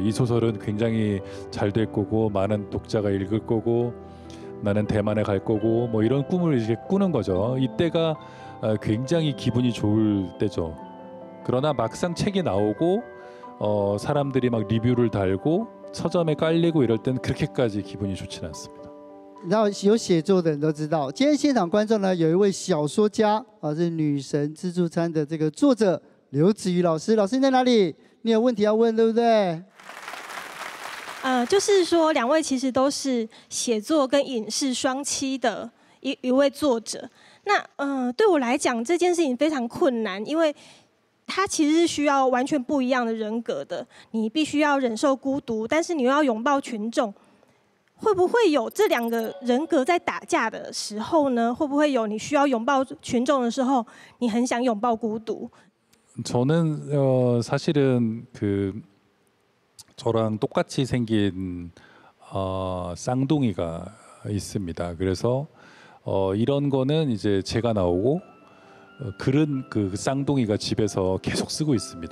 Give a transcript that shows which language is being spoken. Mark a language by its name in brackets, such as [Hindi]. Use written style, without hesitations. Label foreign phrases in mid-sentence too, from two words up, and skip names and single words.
[Korean] 이 소설은 굉장히 잘 될 거고 많은 독자가 읽을 거고 나는 대만에 갈 거고 뭐 이런 꿈을 이제 꾸는 거죠. 이때가 굉장히 기분이 좋을 때죠. 그러나 막상 책이 나오고 사람들이 막 리뷰를 달고 서점에 깔리고 이럴 때는 그렇게까지 기분이 좋지는 않습니다. [Chinese] 然后有写作的人都知道，今天现场观众呢有一位小说家是《女神自助餐》的这个作者刘子瑜老师。老师你在哪里？你有问题要问，对不对？就是说两位其实都是写作跟影视双栖的一位作者。那对我来讲这件事情非常困难，因为它其实是需要完全不一样的人格的。你必须要忍受孤独，但是你又要拥抱群众。会不会有这两个人格在打架的时候呢？会不会有你需要拥抱群众的时候，你很想拥抱孤独？ [Korean] 저는 사실은 저랑 똑같이 생긴 쌍둥이가 있습니다. 그래서 이런 거는 이제 제가 나오고 글은 그 쌍둥이가 집에서 계속 쓰고 있습니다.